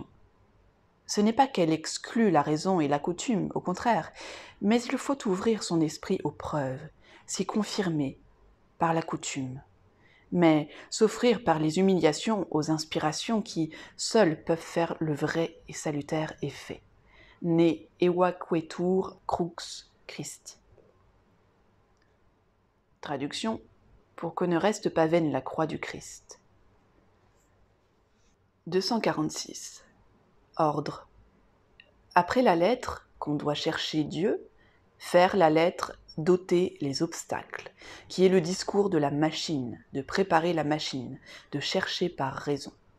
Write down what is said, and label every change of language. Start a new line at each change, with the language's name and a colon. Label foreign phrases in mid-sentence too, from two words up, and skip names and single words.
French: Ce n'est pas qu'elle exclut la raison et la coutume, au contraire, mais il faut ouvrir son esprit aux preuves, s'y confirmer par la coutume, mais s'offrir par les humiliations aux inspirations qui, seules, peuvent faire le vrai et salutaire effet.
Latin: Ne evacuetur crux Christi.
French: Traduction. Pour que ne reste pas vaine la croix du Christ. 246. Ordre. Après la lettre, qu'on doit chercher Dieu, faire la lettre d'ôter les obstacles, qui est le discours de la machine, de préparer la machine, de chercher par raison.